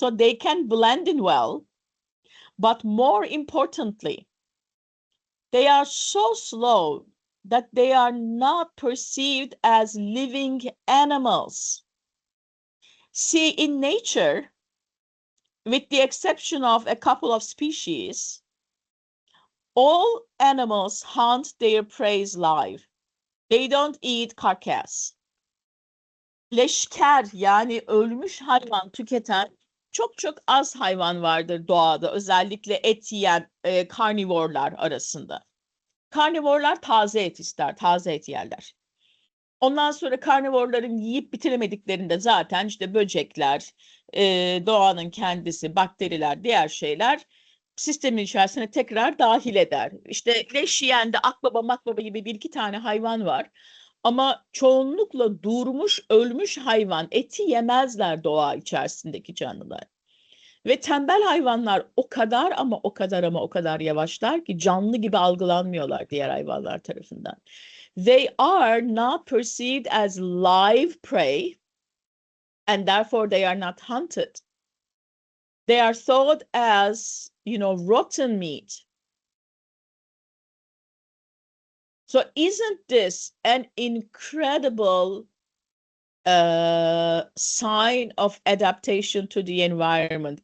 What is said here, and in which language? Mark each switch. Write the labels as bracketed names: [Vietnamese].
[English] So they can blend in well, but more importantly, they are so slow that they are not perceived as living animals. See, in nature, with the exception of a couple of species, all animals hunt their prey live. They don't eat carcass. [Turkish] Leşker, yani ölmüş hayvan tüketen çok çok az hayvan vardır doğada. Özellikle et yiyen karnivorlar arasında. Karnivorlar taze et ister, taze et yerler. Ondan sonra karnivorların yiyip bitiremediklerinde zaten işte böcekler, doğanın kendisi, bakteriler, diğer şeyler sistemin içerisine tekrar dahil eder. İşte leş yiyen de akbaba makbaba gibi bir iki tane hayvan var. Ama çoğunlukla durmuş, ölmüş hayvan eti yemezler doğa içerisindeki canlılar. Ve tembel hayvanlar o kadar ama o kadar ama o kadar yavaşlar ki canlı gibi algılanmıyorlar diğer hayvanlar tarafından. [English] They are not perceived as live prey, and therefore they are not hunted. They are thought as, rotten meat. So isn't this an incredible sign of adaptation to the environment?